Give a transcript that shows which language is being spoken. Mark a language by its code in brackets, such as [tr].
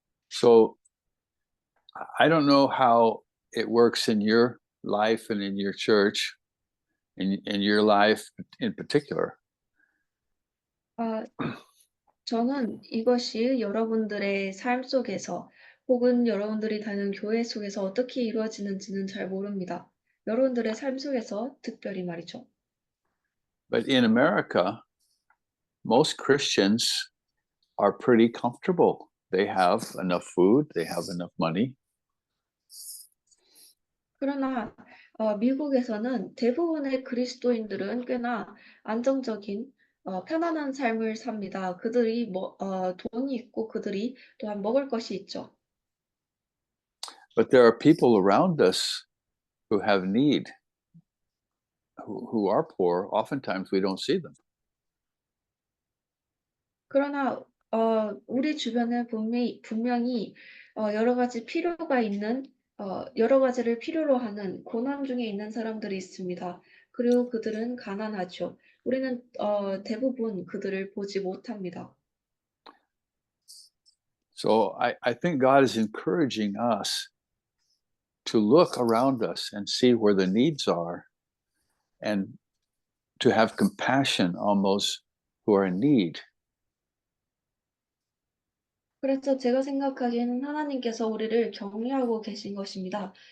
[en] So I don't know how it works in your life and in your church, in your life in particular. [ko] 저는 이것이 여러분들의 삶 속에서 혹은 여러분들이 다니는 교회 속에서 어떻게 이루어지는지는 잘 모릅니다. 여러분들의 삶 속에서 특별히 말이죠. [en] But in America, most Christians are pretty comfortable. They have enough food, they have enough money. [ko] 그러나 미국에서는 대부분의 그리스도인들은 꽤나 안정적인 편안한 삶을 삽니다. 그들이 돈이 있고 그들이 또한 먹을 것이 있죠. [en] But there are people around us who have need, who are poor. Oftentimes we don't see them. [ko] 그러나 우리 주변에 분명히 여러 가지 필요가 있는 여러 가지를 필요로 하는 고난 중에 있는 사람들이 있습니다. 그리고 그들은 가난하죠. 우리는 대부분 그들을 보지 못합니다. [en] So I think God is encouraging us to look around us and see where the needs are and to have compassion on those who are in need. [ko] 그래서 제가 생각하기에는 하나님께서 우리를 격려하고 계신 것입니다.